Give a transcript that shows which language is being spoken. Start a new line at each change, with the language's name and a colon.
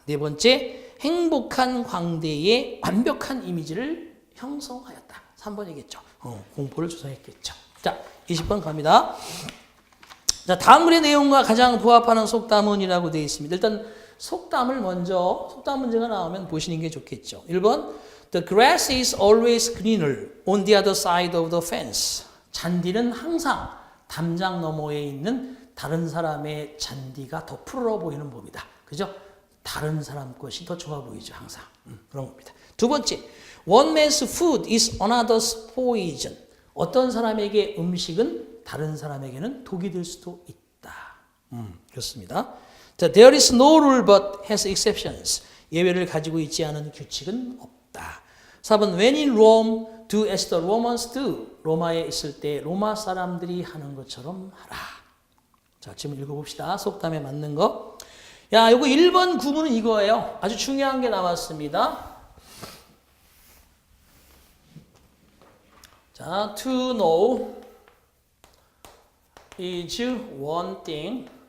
Korean: 네 번째 행복한 광대의 완벽한 이미지를 형성하였다. 3번이겠죠. 공포를 조성했겠죠. 자, 20번 갑니다. 자, 다음 글의 내용과 가장 부합하는 속담은이라고 되어 있습니다. 일단 속담을 먼저 속담 문제가 나오면 보시는 게 좋겠죠.
English: 1번 The grass is always greener on the other side of the fence.
Korean: 잔디는 항상 담장 너머에 있는 다른 사람의 잔디가 더 푸르러 보이는 법이다. 그죠? 다른 사람 것이 더 좋아 보이죠. 항상. 그런 겁니다. 두 번째,
English: one man's food is another's poison.
Korean: 어떤 사람에게 음식은 다른 사람에게는 독이 될 수도 있다. 그렇습니다.
English: 자, there is no rule but has exceptions.
Korean: 예외를 가지고 있지 않은 규칙은 없다.
English: 4번, when in Rome, do as the Romans do.
Korean: 로마에 있을 때 로마 사람들이 하는 것처럼 하라. 자, 지금 읽어봅시다. 속담에 맞는 거. 야, 요거 1번 구문은 이거예요. 아주 중요한 게 나왔습니다.
English: 자, to know is one thing.